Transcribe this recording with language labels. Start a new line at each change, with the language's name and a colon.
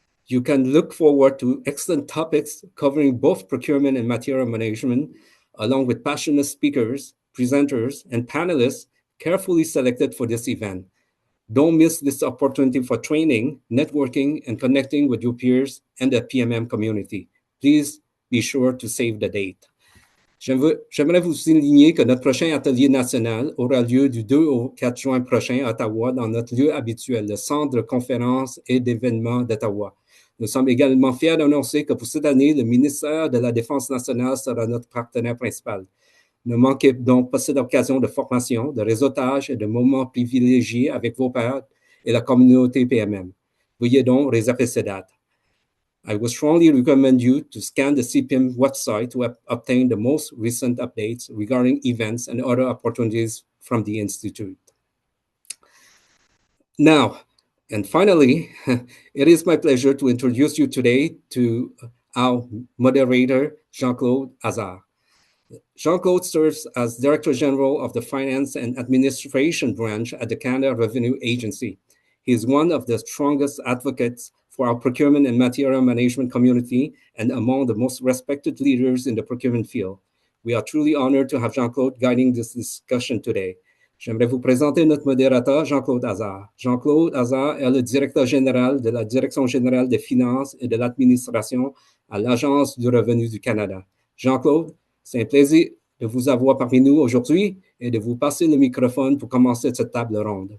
English: You can look forward to excellent topics covering both procurement and material management, along with passionate speakers, presenters, and panelists carefully selected for this event. Don't miss this opportunity for training, networking, and connecting with your peers and the PMM community. Please be sure to save the date.
French: J'aimerais vous souligner que notre prochain atelier national aura lieu du 2 au 4 juin prochain à Ottawa dans notre lieu habituel, le Centre de conférences et d'événements d'Ottawa. Nous sommes également fiers d'annoncer que pour cette année, le ministère de la Défense nationale sera notre partenaire principal. Ne manquez donc pas cette occasion de formation, de réseautage et de moments privilégiés avec vos pairs et la communauté PMM. Veuillez donc réserver ces dates.
English: I would strongly recommend you to scan the CPIM website to obtain the most recent updates regarding events and other opportunities from the Institute. Now, and finally, it is my pleasure to introduce you today to our moderator, Jean-Claude Hazard. Jean-Claude serves as Director General of the Finance and Administration Branch at the Canada Revenue Agency. He is one of the strongest advocates for our procurement and material management community and among the most respected leaders in the procurement field. We are truly honored to have Jean-Claude guiding this discussion today.
French: J'aimerais vous présenter notre modérateur, Jean-Claude Hazard. Jean-Claude Hazard est le directeur général de la Direction générale des finances et de l'administration à l'Agence du revenu du Canada. Jean-Claude, c'est un plaisir de vous avoir parmi nous aujourd'hui et de vous passer le microphone pour commencer cette table ronde.